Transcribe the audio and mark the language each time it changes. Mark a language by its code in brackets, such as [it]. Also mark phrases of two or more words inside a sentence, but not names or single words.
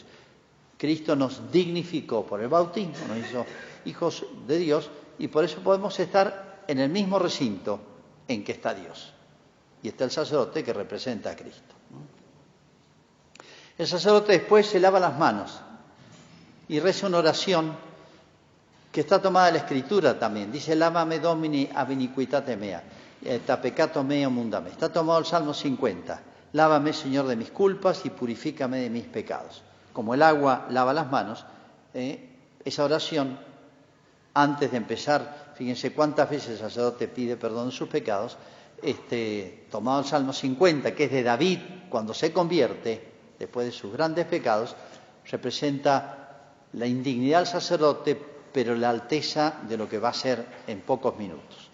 [es] Cristo nos dignificó por el bautismo, nos hizo hijos de Dios y por eso podemos estar en el mismo recinto en que está Dios. Y está el sacerdote que representa a Cristo. El sacerdote después se lava las manos y reza una oración que está tomada de la Escritura también. [la] Dice, lávame Domini ab iniquitate mea, et a peccato meo mundame. [es] Está tomado el Salmo 50. Lávame, Señor, de mis culpas y purifícame de mis pecados. Como el agua lava las manos, esa oración, antes de empezar, fíjense cuántas veces el sacerdote pide perdón de sus pecados, tomado el Salmo 50, que es de David, cuando se convierte, después de sus grandes pecados, representa la indignidad del sacerdote, pero la alteza de lo que va a ser en pocos minutos.